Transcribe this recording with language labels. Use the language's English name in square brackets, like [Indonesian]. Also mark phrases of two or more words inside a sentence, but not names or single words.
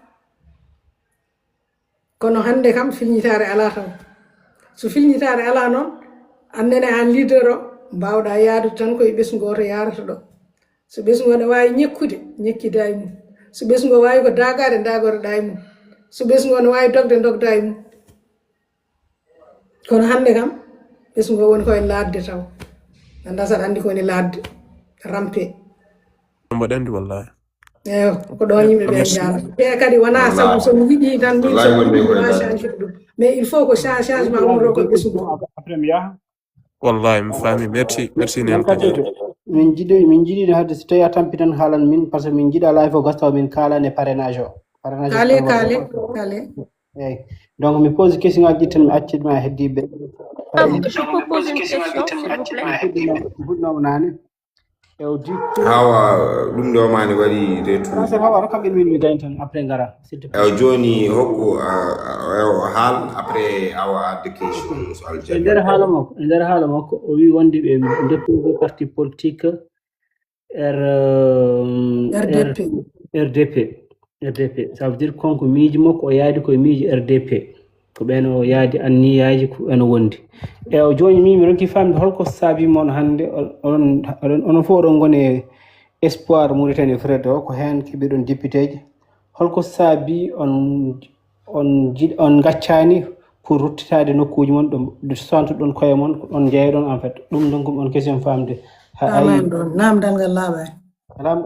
[Fula] kono hande kam filñitare ala taw so filñitare ala noon annene an leader o mbawɗa yaadude tan koye ɓesgo to yarata ɗo so ɓesgo ne wawi ñekkude ñekkida e mum so ɓesgo wawi ko dagade dagotoɗa e mum so ɓesgo ne wawi dogde dogda e mum kono hande kam ɓesgo woni koye ladde taw anda saɗa andi kowoni ladde rampe mbaɗa andi wallahi eyo ko ɗon yimɓeɓe jarata te kadi wona sabu somi yiɗi tan min soa change ɗum [French] mais il faut [Fula] ko changement ummoto koye ɓesgu après mi yaha wallahi mi faami merci nen kadi min jiɗi hadde so tawi a tampi tan haalan min [French] par ce que [Fula] min jiiɗa live o gastaw min kalane parrainage o kaale eyyi donc mi pose question ngaji ɗi tan mi accitma heddiɓe [French] Je peux poser une question, s'il vous plaît. [Fula] fuɗɗinoma nane hawa ɗum ɗo mani waɗi retour hawa rokam ɓen min mi gayn tan après gara [French] s'il te plaît [Fula] joni hokku haal après awa adde question so e nder haala makko o wi wonde ɓe deppuɓe [French] parti politique [Fula] RDP [French] ça veut dire [Fula] konko miiji makko o yaadi koye miiji RDP ko ɓen o yaadi anniyaji ko eno wondi e o joni mi ronki famde holko saabi mon hande onon fof oɗon goni espoir Mauritanie frede o ko hen keɓi ɗon député ji holko saabi on gaccani pour ruttitade nokkuji mon ɗo centre ɗon koye mon on jeeyɗon [French] en fait [Fula] ɗum donc on question famde namdal ngal laaɓani